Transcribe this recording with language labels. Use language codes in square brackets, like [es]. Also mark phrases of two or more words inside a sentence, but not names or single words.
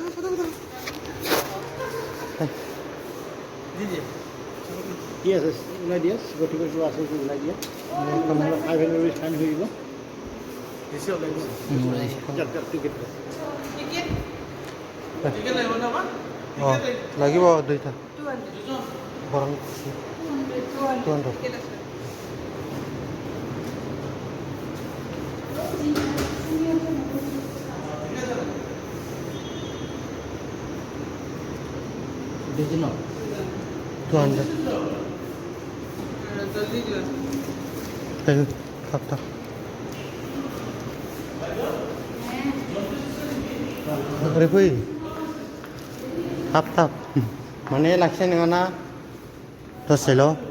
[as] কি আছে ওলাই দিয়া গতিকে কিবা আছে ওলাই দিয়া নহ'লে 500 [en] rupees fine [as] হৈ দিব বেছি ওলাই টিকেট টিকেট লাগিব না লাগিব দুইটা বৰং 200 डिजनल [brx] 200 थाब ओरै फै थाब माने लाखिनाय नङा ना दसेल'